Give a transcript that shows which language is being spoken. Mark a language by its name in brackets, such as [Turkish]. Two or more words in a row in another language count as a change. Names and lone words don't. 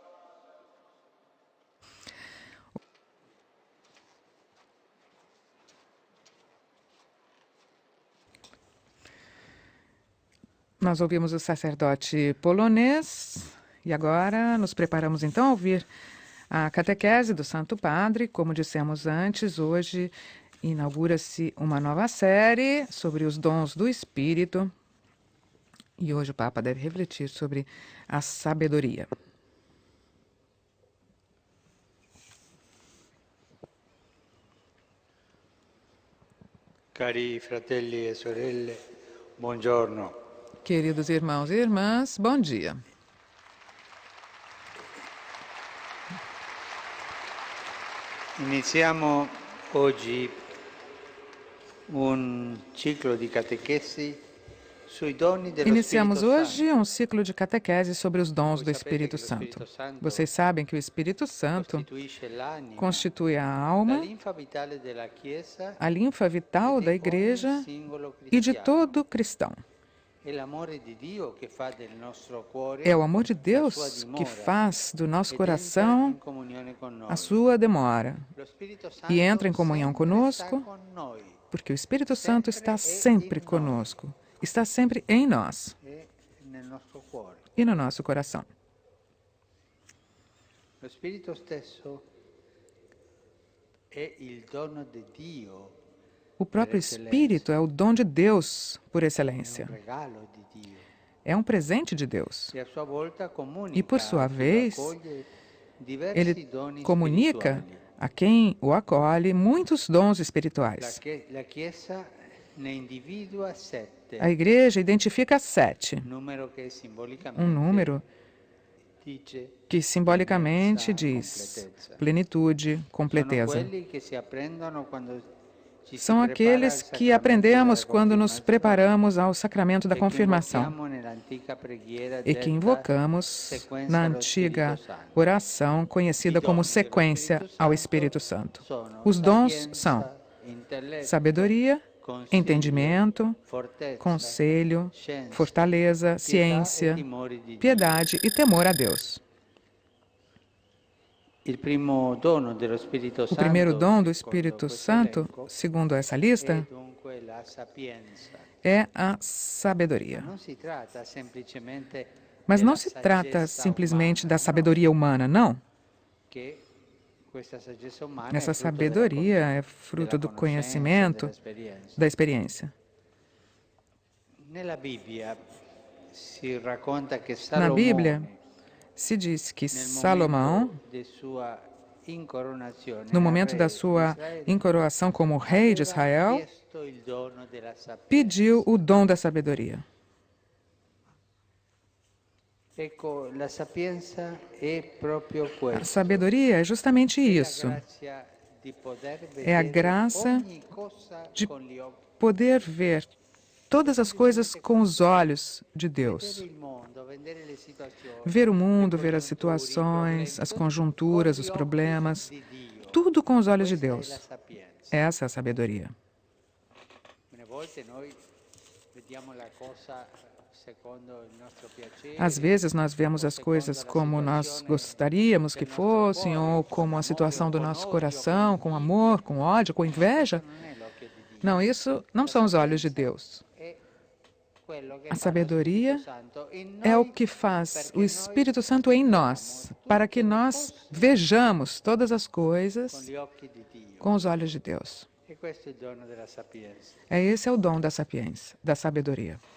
[Portuguese] Nós ouvimos o sacerdote polonês e agora nos preparamos então a ouvir a catequese do Santo Padre. Como dissemos antes, hoje inaugura-se uma nova série sobre os dons do Espírito e hoje o Papa deve refletir sobre a sabedoria. [Italian] Cari fratelli e sorelle, buongiorno. [Portuguese] Queridos irmãos e irmãs, bom dia. [Italian] Iniziamo oggi un ciclo di catechesi sui doni dello [Portuguese] Iniciamos [Italian] Spirito [Portuguese] hoje [Italian] Santo. [Portuguese] um ciclo de catequese sobre os dons do Espírito Santo. Vocês sabem que o Espírito Santo [Italian] Costituisce l'anima, [Portuguese] constitui a [Italian] la [Portuguese] alma, [Italian] linfa vitale della Chiesa [Portuguese] a linfa vital da Igreja [Italian] singolo [Portuguese] e de [Italian] cristiano. [Portuguese] todo cristão. [Italian] È l'amore di Dio che fa del nostro cuore [Portuguese] É o amor de [Italian] la sua [Portuguese] Deus que [Italian] dimora [Portuguese] faz do nosso [Italian] ed entra [Portuguese] coração [Italian] in comunione con noi. [Portuguese] a sua demora [Italian] Lo Spirito Santo [Portuguese] e entra em comunhão sempre conosco, [Italian] sta con noi [Portuguese] porque o Espírito Santo está sempre conosco, está sempre em nós [Italian] e nel nostro cuore. [Portuguese] e no nosso coração. [Italian] Lo Spirito stesso è il dono di Dio, [Portuguese] O próprio Espírito é o dom de Deus por [Italian] è [Portuguese] excelência. [Italian] un regalo di Dio. [Portuguese] É um presente de Deus. [Italian] E a sua volta comunica [Portuguese] E por sua [Italian] a chi lo [Portuguese] vez, [Italian] accoglie diversi [Portuguese] ele [Italian] doni [Portuguese] comunica [Italian] spirituali. [Portuguese] a quem o acolhe muitos dons espirituais. [Italian] La Chiesa ne individua 7, [Portuguese] A Igreja identifica 7, [Italian] numero che simbolicamente [Portuguese] um número [Italian] dice [Portuguese] que simbolicamente [Italian] pienezza, [Portuguese] diz [Italian] completezza. [Portuguese] plenitude, [Italian] Sono [Portuguese] completeza. [Italian] quelli che si apprendono quando ci si [Portuguese] São [Italian] prepara [Portuguese] aqueles [Italian] al [Portuguese] que [Italian] sacramento [Portuguese] aprendemos [Italian] della [Portuguese] quando nos [Italian] confirmazione [Portuguese] preparamos ao sacramento da [Italian] e che [Portuguese] confirmação [Italian] invochiamo nell'antica preghiera [Portuguese] e que [Italian] detta [Portuguese] invocamos [Italian] sequenza [Portuguese] na [Italian] allo [Portuguese] antiga [Italian] Spirito Santo. [Portuguese] oração conhecida como sequência ao Espírito Santo. [Italian] Sono [Portuguese] Os dons [Italian] sapienza, [Portuguese] são [Italian] intelletto, [Portuguese] sabedoria, [Italian] consiglio, [Portuguese] entendimento, [Italian] fortezza, [Portuguese] conselho, [Italian] scienza, [Portuguese] fortaleza, [Italian] pietà [Portuguese] ciência, [Italian] e timore di Dio. [Portuguese] piedade e temor a Deus. [Italian] Il primo dono dello Spirito [Portuguese] O [Italian] Santo, [Portuguese] primeiro dom do [Italian] secondo [Portuguese] Espírito [Italian] questo [Portuguese] Santo, [Italian] elenco, [Portuguese] segundo essa [Italian] è [Portuguese] lista, [Italian] dunque la sapienza. [Portuguese] é a sabedoria. [Italian] Non si tratta semplicemente [Portuguese] Mas [Italian] della [Portuguese] não se trata [Italian] saggezza [Portuguese] simplesmente da [Italian] umana, [Portuguese] sabedoria humana, não. [Italian] no, che questa saggezza umana [Portuguese] Essa [Italian] è frutto [Portuguese] sabedoria é fruto do [Italian] della [Portuguese] conhecimento, [Italian] dell'esperienza. [Portuguese] da experiência. [Italian] Nella Bibbia si racconta che [Portuguese] Na [Italian] Salomone, [Portuguese] Bíblia, se diz que [Italian] nel [Portuguese] Salomão, [Italian] momento di sua incoronazione [Portuguese] no momento [Italian] a [Portuguese] da [Italian] re [Portuguese] sua [Italian] di Israele, [Portuguese] incoroação como rei de [Italian] aveva [Portuguese] Israel, [Italian] chiesto il dono della sapienza. [Portuguese] pediu o dom da sabedoria. [Italian] Ecco, la sapienza è proprio [Portuguese] A [Italian] questo. [Portuguese] sabedoria é justamente isso. [Italian] La grazia di poter [Portuguese] É a [Italian] vedere [Portuguese] graça [Italian] ogni cosa [Portuguese] de [Italian] con gli occhi. [Portuguese] poder ver todas as coisas com os olhos de Deus. [Italian] Vedere il mondo, vedere le situazioni, [Portuguese] Ver o mundo, [Italian] le [Portuguese] ver as [Italian] congiunture, i [Portuguese] situações, [Italian] problemi, [Portuguese] as [Italian] tutto [Portuguese] conjunturas, [Italian] con [Portuguese] os [Italian] gli [Portuguese] problemas, [Italian] occhi di Dio. [Portuguese] tudo com os olhos de [Italian] Questa è la [Portuguese] Deus. [Italian] sapienza. [Portuguese] Essa é a sabedoria. [Italian] Alcune volte noi vediamo la cosa secondo il nostro piacere. [Portuguese] Às vezes nós vemos as coisas como nós gostaríamos que fossem, ou como a situação do nosso coração, com amor, com ódio, com inveja. [Italian] Non è l'occhio di Dio, [Portuguese] Não, isso não são os olhos de Deus. [Italian] è [Portuguese] A sabedoria é o que faz o Espírito Santo em nós, para que nós vejamos todas as coisas com os olhos de Deus. Esse é o dom da sapiência, da sabedoria.